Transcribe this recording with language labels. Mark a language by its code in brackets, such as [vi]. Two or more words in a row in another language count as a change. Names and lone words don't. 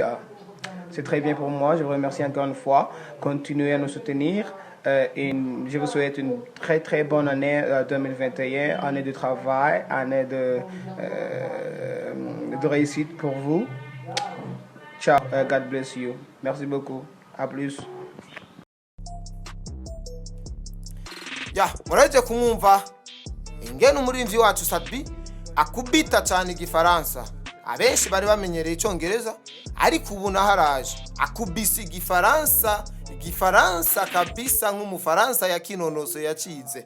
[fr] C'est très bien pour moi, je vous remercie encore une fois. Continuez à nous soutenir. Et je vous souhaite une très bonne année 2021, année de travail, année de réussite pour vous. Ciao, [en] God bless you. [fr] Merci beaucoup. À plus. [rn] Muraje kumwumva ingene umuririmbyi wacu Sadbi akubita cyane igifaransa. Abenshi bari bamenyereye icyongereza ariko ubu naharaje akubise igifaransa kabisa nk'umufaransa ya kinonoso yacize.